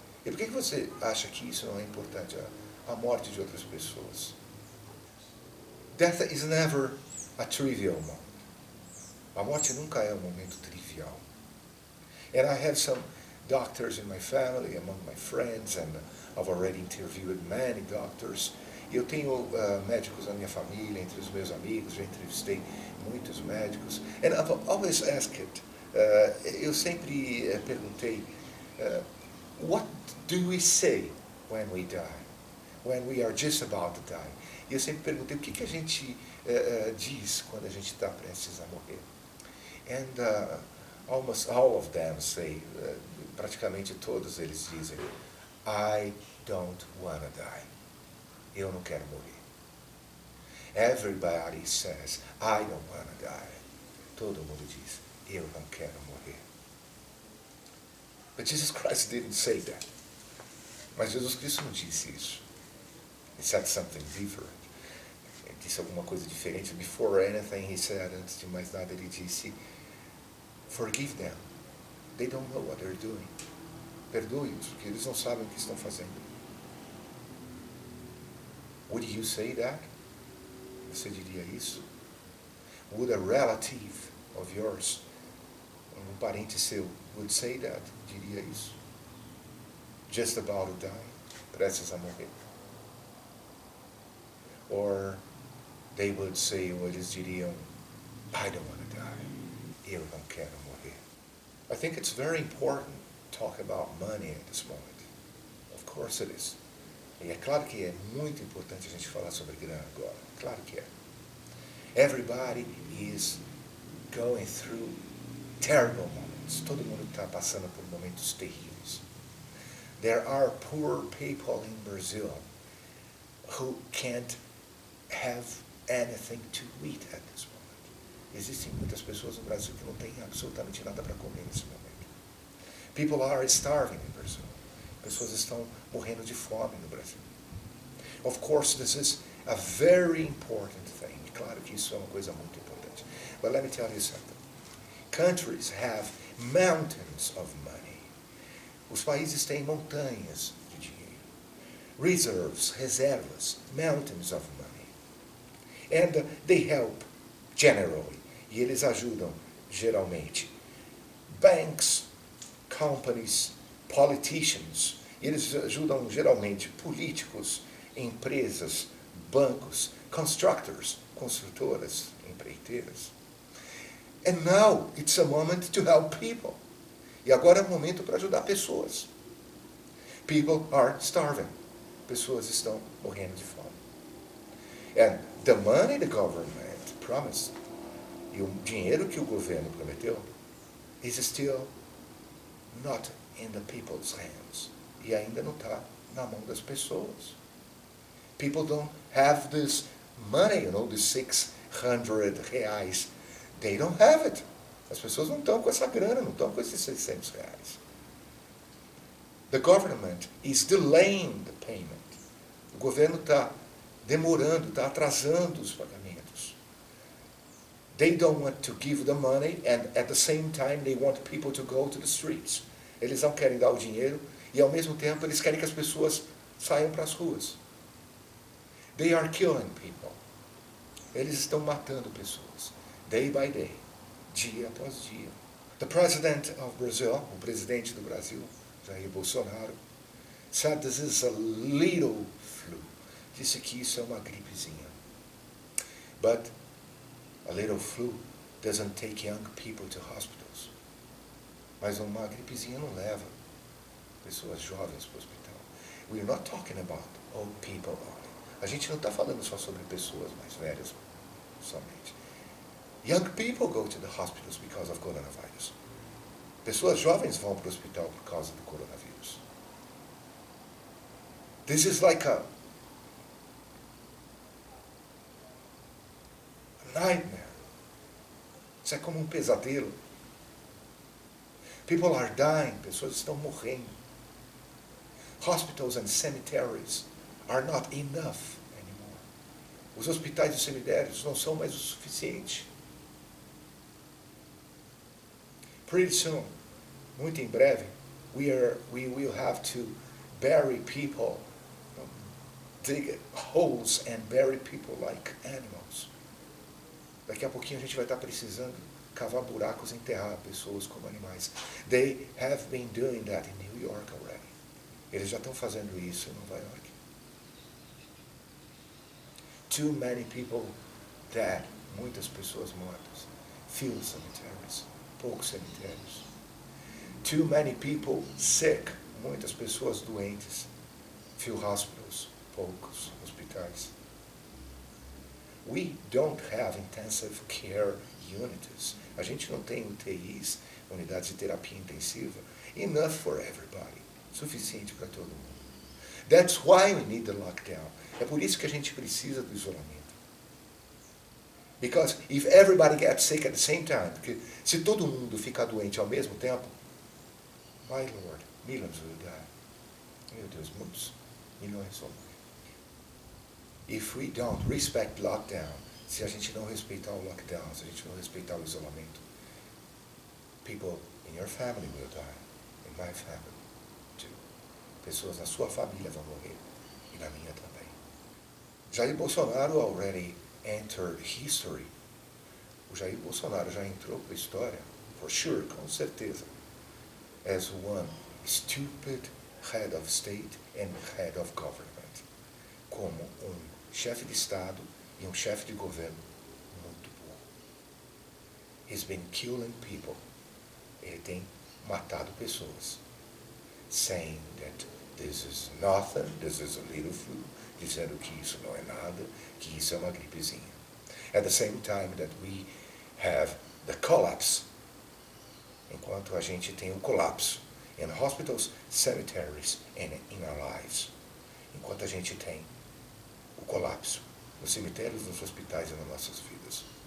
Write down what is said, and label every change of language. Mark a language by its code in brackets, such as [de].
[pt] E por que você acha que isso não é importante, a morte de outras pessoas? [en] Death is never a trivial moment. [pt] A morte nunca é um momento trivial. [en] And I have some doctors in my family, among my friends, and I've already interviewed many doctors. [pt] E eu tenho médicos na minha família, entre os meus amigos, já entrevistei muitos médicos. [en] And I've always asked [pt] eu sempre perguntei, [en] what do we say when we die? When we are just about to die? [pt] E eu sempre perguntei, o que a gente diz quando a gente está prestes a morrer? [en] And almost all of them say, [pt] praticamente todos eles dizem, [en] I don't want to die. [pt] Eu não quero morrer. [en] Everybody says, I don't want to die. [pt] Todo mundo diz, eu não quero morrer. [en] But Jesus Christ didn't say that. [pt] Mas Jesus Cristo não disse isso. [en] He said something different. [pt] Ele disse alguma coisa diferente. [en] Before anything he said, [pt] antes de mais nada, ele disse, [en] forgive them. They don't know what they're doing. [pt] Perdoe-os, porque eles não sabem o que estão fazendo. [en] Would you say that? [pt] Você diria isso? [en] Would a relative of yours, [pt] um parente seu, [en] would say that? [pt] Diria isso? [en] Just about to die, [pt] prestes a morrer. [en] Or they would say, [pt] ou eles diriam, [en] I don't want to die. [pt] Eu não quero morrer. [en] I think it's very important to talk about money at this moment. Of course it is. [pt] E é claro que é muito importante a gente falar sobre grana agora. Claro que é. [en] Everybody is going through terrible moments. [pt] Todo mundo está passando por momentos terríveis. [en] There are poor people in Brazil who can't have anything to eat at this moment. [pt] Existem muitas pessoas no Brasil que não têm absolutamente nada para comer nesse momento. [en] People are starving in Brazil. [pt] Pessoas estão morrendo de fome no Brasil. [en] Of course, this is a very important thing. [pt] Claro que isso é uma coisa muito importante. [en] But let me tell you something. Countries have mountains of money. [pt] Os países têm montanhas de dinheiro. [en] Reserves, [pt] reservas, [en] mountains of money. And they help generally. [pt] E eles ajudam geralmente. [en] Banks, companies, politicians. [pt] E eles ajudam geralmente políticos, empresas, bancos, [en] constructors, [pt] construtoras, empreiteiras. [en] And now it's a moment to help people. [pt] E agora é o momento para ajudar pessoas. [en] People are starving. [pt] Pessoas estão morrendo de fome. [en] And the money the government promised, [pt] e o dinheiro que o governo prometeu, [en] is still not in the people's hands. [pt] E ainda não está na mão das pessoas. [en] People don't have this money, this 600 reais. They don't have it. [pt] As pessoas não estão com essa grana, não estão com esses 600 reais. [en] The government is delaying the payment. [pt] O governo está demorando, está atrasando os pagamentos. [en] They don't want to give the money and at the same time they want people to go to the streets. [pt] Eles não querem dar o dinheiro e ao mesmo tempo eles querem que as pessoas saiam para as ruas. [en] They are killing people. [pt] Eles estão matando pessoas. [en] Day by day. [pt] Dia após dia. [en] The President of Brazil, [pt] o presidente do Brasil, [en] Jair Bolsonaro, said this is a little flu. [pt] Disse que isso é uma gripezinha. [en] But a little flu doesn't take young people to hospitals. [pt] Mas uma gripezinha não leva pessoas jovens para o hospital. [en] We are not talking about old people only. [pt] A gente não está falando só sobre pessoas mais velhas somente. [en] Young people go to the hospitals because of coronavirus. [pt] Pessoas jovens vão para o hospital por causa do coronavírus. [en] This is like a nightmare. [pt] Isso é como um pesadelo. [en] People are dying. [pt] Pessoas estão morrendo. [en] Hospitals and cemitérios are not enough anymore. [pt] Os hospitais e cemitérios não são mais o suficiente. [en] Pretty soon, [pt] muito em breve, [en] we will have to bury people, dig holes and bury people like animals. [pt] Daqui a pouquinho a gente vai estar precisando cavar buracos e enterrar pessoas como animais. [en] They have been doing that in New York already. [pt] Eles já estão fazendo isso em Nova York. [en] Too many people dead. [pt] Muitas pessoas mortas. [en] Few cemeteries. [pt] Poucos cemitérios. [en] Too many people sick. [pt] Muitas pessoas doentes. [en] Few hospitals. [pt] Poucos hospitais. [en] We don't have intensive care units. [pt] A gente não tem UTIs, unidades de terapia intensiva. [en] Enough for everybody. [pt] Suficiente para todo mundo. [en] That's why we need the lockdown. [pt] É por isso que a gente precisa do isolamento. [en] Because if everybody gets sick at the same time, [pt] porque se todo mundo ficar doente ao mesmo tempo, [en] my Lord, millions will die. [pt] Meu Deus, muitos milhões vão morrer. [en] If we don't respect lockdown, [pt] se a gente não respeitar o lockdown, se a gente não respeitar o isolamento, [en] people in your family will die, in my family too. [pt] Pessoas na sua família vão morrer, e na minha também. [en] Jair Bolsonaro already entered history. [pt] O Jair Bolsonaro já entrou para a história, [en] for sure, [pt] com certeza, [en] as one stupid head of state and head of government. [pt] Como chefe de Estado e chefe de governo muito burro. [en] He's been killing people. [pt] Ele tem matado pessoas. [en] Saying that this is nothing, this is a little flu. [pt] Dizendo que isso não é nada, que isso é uma gripezinha. [en] At the same time that we have the collapse. [pt] Enquanto a gente tem o colapso [en] in hospitals, cemeteries and in our lives. [pt] Enquanto a gente tem colapso nos cemitérios, nos hospitais e nas nossas vidas.